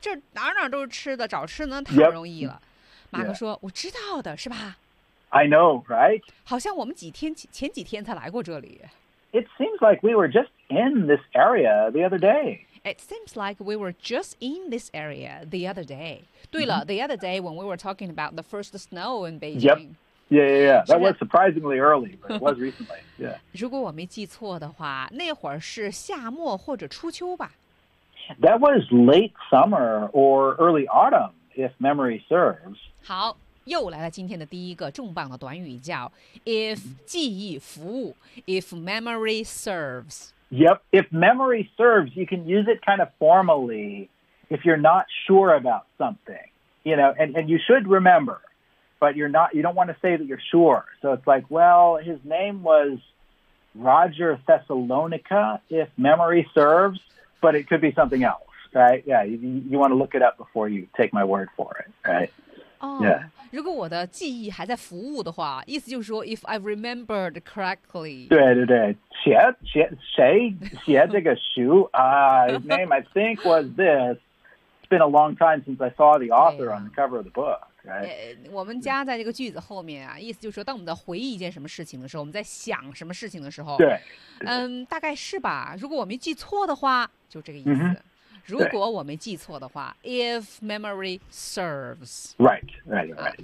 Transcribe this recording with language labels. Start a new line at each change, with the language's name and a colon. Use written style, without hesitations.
Chinese: 这哪哪都是吃的，找吃的太容易了。
English: Yep.
Chinese: 马克说：“
English: yeah.
Chinese: 我知道的，是吧
English: ？”I know, right?
Chinese: 好像我们几天前几天才来过这里。
English: It seems like we were just in this area the other day. It seems like we were just in this area the other day. 对了、mm-hmm. the other day when we were talking about the first snow in Beijing. Yep. Yeah, yeah, yeah. That was surprisingly early, but it was recently. Yeah.
Chinese: 如果我没记错的话，那会儿是夏末或者初秋吧。
English: That was late summer or early autumn, if memory serves.
Chinese: 好。又来了今天的第一个重磅的短语，叫 if 记忆服务
English: if memory serves. Yep, if memory serves, you can use it kind of formally if you're not sure about something, you know, and you should remember, but you're not, you don't want to say that you're sure. So it's like, well, his name was Roger Thessalonica, if memory serves, but it could be something else, right? Yeah, you want to look it up before you take my word for it, right? Oh, yeah.
Chinese: 如果我的记忆还在服务的话，意思就是说 ，
English: if I remembered correctly.
Chinese: 对对对，写这个书啊，
English: his name I think was this. It's been a long time since I saw the author on the cover of the book. Right.
Chinese: 我们加在这个句子后面啊，意思就是说，当我们在回忆一件什么事情的时候，我们在想什么事情的时候，对，大概是吧。如果我没记错的话，就这个意思。 Mm-hmm. 如果我没记错的话 ，
English: if memory serves， right， right， right，